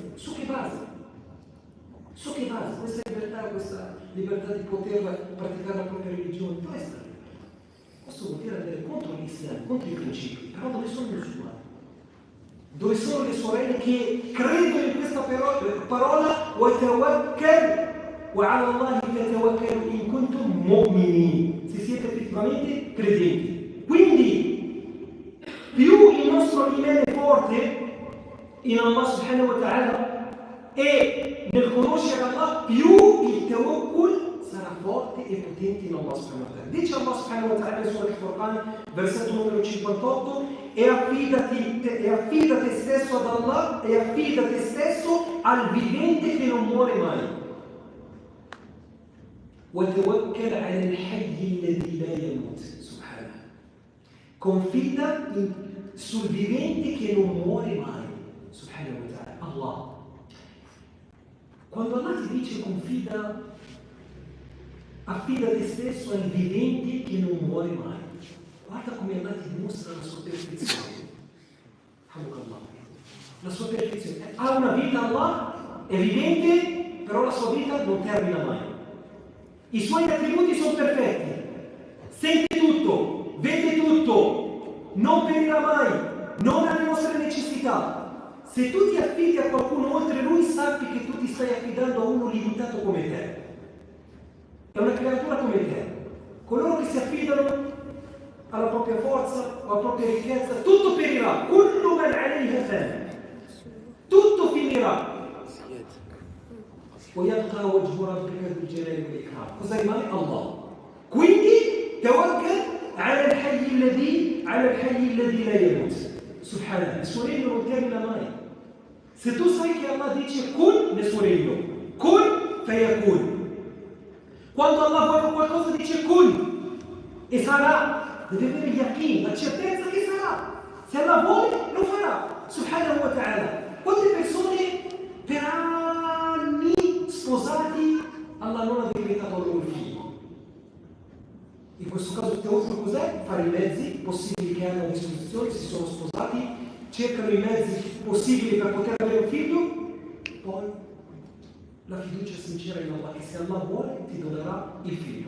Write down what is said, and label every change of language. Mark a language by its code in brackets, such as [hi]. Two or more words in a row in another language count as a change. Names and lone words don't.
[it] Su che base? Su che base? Questa libertà di poter praticare la propria religione, dove sta? Questo vuol dire andare contro l'Islam, contro i principi. Però dove sono i musulmani? Dove sono le sorelle che credono in questa parola [ar] وَتَوَكَّلْ وَعَلَى اللَّهِ فَتَوَكَّلُوا إِن كُنتُم مُؤْمِنِينَ, [it] se siete effettivamente credenti. Quindi più il nostro iman è forte in Allah [ar] سبحانه وتعالى [it] e nel conoscere Allah, più il tawakkul sarà forte e potente in Allah [ar] سبحانه وتعالى. [it] Dice Allah [ar] سبحانه وتعالى [it] in Surah Al-Furqan, versetto numero 58, e affida te stesso ad Allah e affida te stesso al vivente che non muore mai. [ar] وَتَوَكَّلْ عَلَى الْحَيِّ الَّذِي لَا يَمُوتُ. [it] Confida sul vivente che non muore mai, [ar] سبحانه وتعالى, [it] Allah. Quando Allah ti dice confida, affida te stesso al vivente che non muore mai, guarda come Allah ti dimostra la sua perfezione. La sua perfezione. Ha una vita Allah, è vivente, però la sua vita non termina mai. I suoi attributi sono perfetti, sente tutto, vede tutto, non perirà mai, non ha le nostre necessità. Se tu ti affidi a qualcuno oltre lui, sappi che tu ti stai affidando a uno limitato come te. È una creatura come te. Coloro che si affidano alla propria forza, alla propria ricchezza, tutto perirà. [ar] كل من عليها فان. [it] Tutto finirà. [ar] ويبقى وجه ربك ذو الجلال والإكرام. [it] Cosa rimane? Allah. Quindi [ar] توكل على الحي الذي لا يموت. [it] Subhanallah. Nessuno non termina mai. Se tu sai che Allah dice kun, nessuno. [ar] كن فيكون. [it] Quando Allah vuole qualcosa dice kun e sarà. Deve avere yaqeen, la certezza che sarà. Se Allah vuole, lo farà. [ar] سبحانه وتعالى. [it] Quante persone per anni sposati, Allah non ha decretato loro un figlio. In questo caso teorico cos'è? Fare i mezzi possibili che hanno a disposizione, si sono sposati, cercano i mezzi possibili per poter avere un figlio, poi la fiducia sincera in Allah, che se Allah vuole ti donerà il figlio.